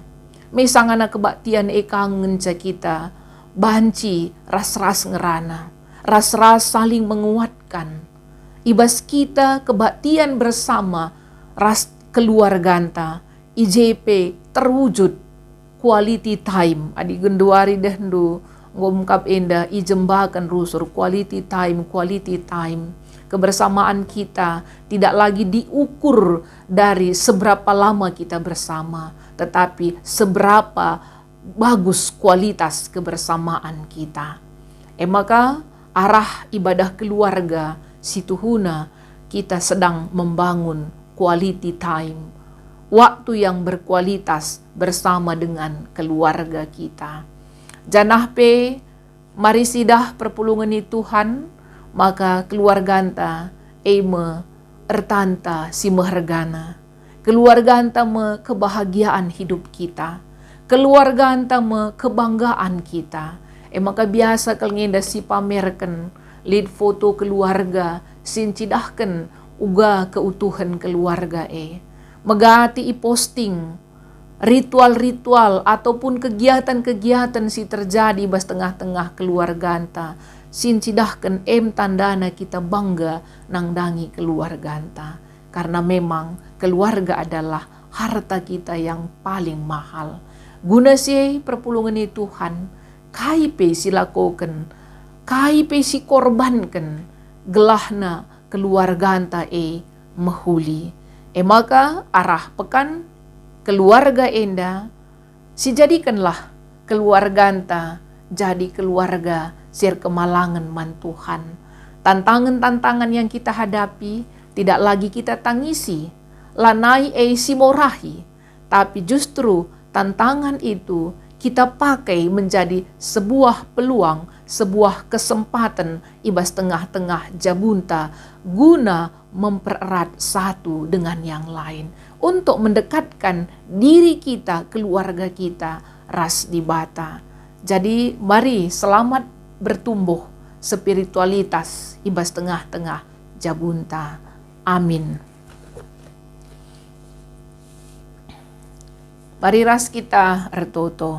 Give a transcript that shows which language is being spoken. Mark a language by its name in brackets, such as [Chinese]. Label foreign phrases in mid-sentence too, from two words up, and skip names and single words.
[Batak Karo] Mesangana kebaktian kangen ca kita, banci ras-ras ngerana, ras-ras saling menguatkan. Ibas kita [Indonesian] kebaktian bersama [Batak Karo] ras keluarganta, IJP terwujud [English] quality time. [Batak Karo] Adi genduari dehdu ngomkap enda ijembakan rusur [English] quality time. [Indonesian] Kebersamaan kita tidak lagi diukur dari seberapa lama kita bersama, tetapi seberapa bagus kualitas kebersamaan kita. Maka arah ibadah keluarga situhuna kita sedang membangun [English] quality time, [Indonesian] waktu yang berkualitas bersama dengan keluarga kita. [Batak Karo] Janah mari sidah perpulungan ni Tuhan, maka keluarga anta ertanta si mehergana. Keluarga anta kebahagiaan hidup kita. Keluarga anta kebanggaan kita. Maka biasa kalngenda si pamerkan lead foto keluarga, sincidahkan uga keutuhan keluarga megati posting ritual-ritual ataupun kegiatan-kegiatan si terjadi bas tengah-tengah keluarga anta, sincidahkan tandana kita bangga nang dangi keluarga anta, [Indonesian] karena memang keluarga adalah harta kita yang paling mahal. [Batak Karo] Guna si perpulungan ni Tuhan, kaipe silakoken, kaipe si korbankan, gelahna keluarga anta mahuli. Maka arah pekan keluarga enda, si jadikanlah keluarga anta jadi keluarga sir kemalangan man Tuhan. [Indonesian] Tantangan-tantangan yang kita hadapi tidak lagi kita tangisi, [Batak Karo] lanai simorahi, [Indonesian] tapi justru tantangan itu kita pakai menjadi sebuah peluang, sebuah kesempatan [Batak Karo] ibas tengah-tengah jabunta [Indonesian] guna mempererat satu dengan yang lain untuk mendekatkan diri kita, keluarga kita ras dibata. [Batak Karo] Jadi mari selamat bertumbuh spiritualitas ibas tengah-tengah jabunta. Amin. Mari ras kita ertoto.